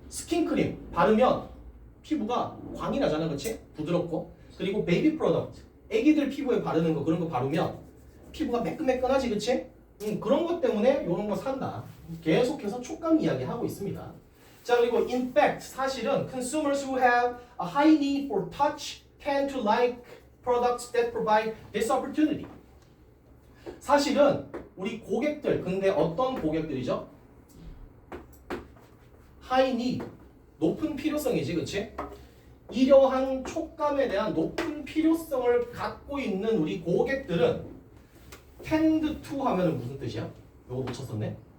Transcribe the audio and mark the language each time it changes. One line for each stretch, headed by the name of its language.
Korean: 스킨크림 바르면 피부가 광이 나잖아, 그렇지? 부드럽고 그리고 베이비 프로덕트 애기들 피부에 바르는 거 그런 거 바르면 피부가 매끈매끈하지, 그렇지? 그런 것 때문에 이런 거 산다. 계속해서 촉감 이야기 하고 있습니다. 자, 그리고
English: in fact
Korean: 사실은
English: consumers who have a high need for touch tend to like products that provide this opportunity.
Korean: 사실은 우리 고객들, 근데 어떤 고객들이죠? high need, 높은 필요성이지, 그치? 이러한 촉감에 대한 높은 필요성을 갖고 있는 우리 고객들은 tend to 하면은 무슨 뜻이야? 요거 붙였었네?